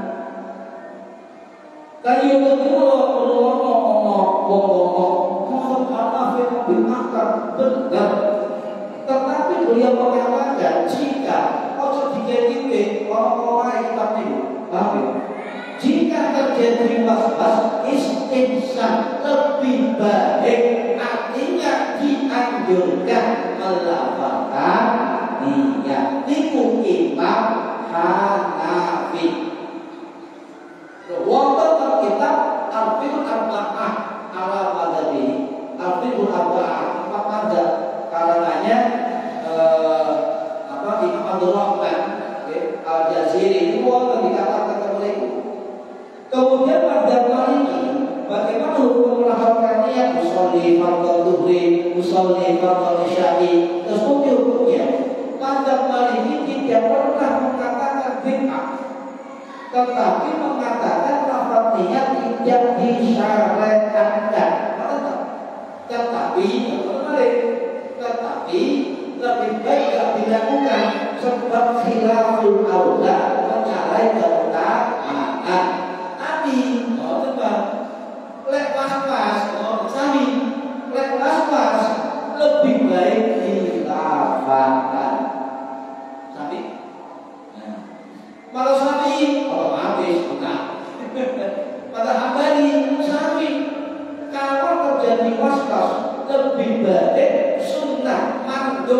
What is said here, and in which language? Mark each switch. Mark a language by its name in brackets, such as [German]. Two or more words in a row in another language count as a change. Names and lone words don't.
[Indonesian] Kayu benar, tetapi beliau mengatakan jika jika terjadi was-was istinsa lebih baik, artinya dianjurkan melafalkan niat. Itu Imam Hanafi. Wonten kitab Al-Fiqh Arba'ah ala madhabi Al-Fiqh Arba'ah empat mazhab karangannya Imam Abdul Rahman Al-Jaziri itu wonten dikatakan mereka. Kemudian mazhab Maliki bagaimana hukum melafalkan niat [Arabic] أصلي فرض الظهر أصلي فرض العشاء [Indonesian] terus hukumnya. Mazhab Maliki tidak pernah mengatakan bid'ah, tetapi mengatakan lafaz niat tidak disyariatkan. Tetapi lebih baik tidak dilakukan sebab [Arabic] خلاف الأولى [Indonesian] mencari keutamaan. Tapi lek was-was, [Javanese] sami lek [Indonesian] was-was lebih baik dilafalkan. Sami. Kalau sami otomatis benar. Pada Hambali sami kalau terjadi was-was lebih baik sunnah mandub.